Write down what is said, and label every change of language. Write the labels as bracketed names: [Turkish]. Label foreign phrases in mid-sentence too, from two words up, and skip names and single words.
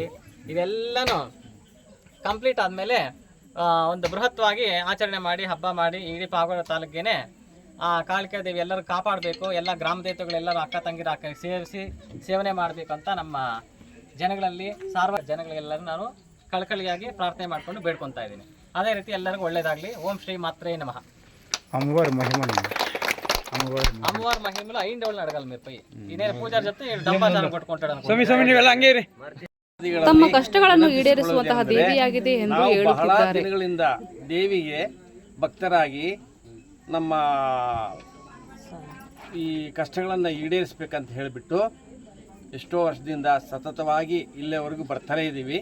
[Kannada] ಇವೆಲ್ಲನೂ ಕಂಪ್ಲೀಟ್ ಆದಮೇಲೆ ಒಂದು ಬೃಹತ್ವಾಗಿ ಆಚರಣೆ ಮಾಡಿ ಹಬ್ಬ ಮಾಡಿ ಇಡೀ ಪಾವಗಡ ತಾಲೂಕಿಗೆ ಆ ಕಾಳಿಕಾದೇವಿ ಎಲ್ಲರೂ ಕಾಪಾಡಬೇಕು, ಎಲ್ಲ ಗ್ರಾಮ ದೇವತೆಗಳೆಲ್ಲರೂ ಅಕ್ಕ ತಂಗಿರ ಸೇರಿಸಿ ಸೇವನೆ ಮಾಡಬೇಕು ಅಂತ ನಮ್ಮ ಜನಗಳಲ್ಲಿ ಜನಗಳಿಗೆಲ್ಲರೂ ನಾನು ಕಳಕಳಿಯಾಗಿ ಪ್ರಾರ್ಥನೆ ಮಾಡಿಕೊಂಡು ಬೇಡ್ಕೊತಾ ಇದ್ದೀನಿ. ಅದೇ ರೀತಿ ಎಲ್ಲರಿಗೂ ಒಳ್ಳೇದಾಗಲಿ. [Sanskrit] ಓಂ ಶ್ರೀ ಮಾತ್ರೇ ನಮಃ. [Telugu] అమ్మవారి మహిమలు ఐండోళ్ళు అడగాలి మీరు పోయి. ఇదే పూజారి చెప్తే డబ్బాచారం కొట్టుకుంటాడు. [Kannada] ತಮ್ಮ ಕಷ್ಟಗಳನ್ನು ಈಡೇರಿಸುವಂತಹ ದೇವಿಯಾಗಿದೆ ಎಂದು ಹೇಳುತ್ತಿದ್ದಾರೆ. ದಿನಗಳಿಂದ ದೇವಿಗೆ ಭಕ್ತರಾಗಿ ನಮ್ಮ ಈ ಕಷ್ಟಗಳನ್ನು ಈಡೇರಿಸಬೇಕಂತ ಹೇಳಿಬಿಟ್ಟು ಎಷ್ಟೋ ವರ್ಷದಿಂದ ಸತತವಾಗಿ ಇಲ್ಲಿವರೆಗೂ ಬರ್ತಾನೇ ಇದ್ದೀವಿ.